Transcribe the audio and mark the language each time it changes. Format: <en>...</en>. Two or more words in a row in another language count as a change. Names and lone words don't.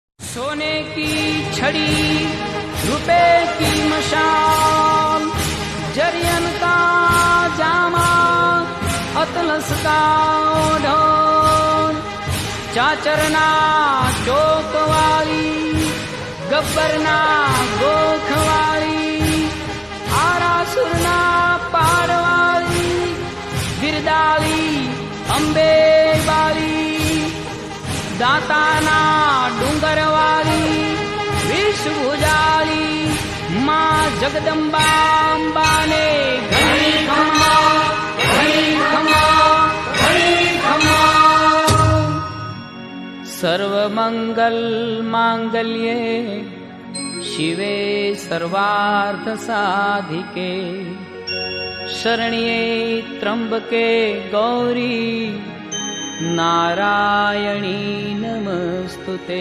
<hi>सोने की छड़ी रुपए की मशाल, जरियन का जामा अतलस का ढोल,</hi> <gu>ચાચરના ચોકવાળી ગબ્બરના ગોખવાળી, આરાસુરના પારવાળી ગિરદાળી અંબેબાળી, દાતાના ડુંગરવાળી વિષભુજાળી માં જગદંબા ને ઘડી ખમ્મા ઘડી ખમ્મા ઘડી ખમ્મા।</gu> <sa>सर्वमंगल मांगल्ये शिवे सर्वार्थ साधिके, शरण्ये त्र्यंबके गौरी नारायणी नमस्तुते।</sa>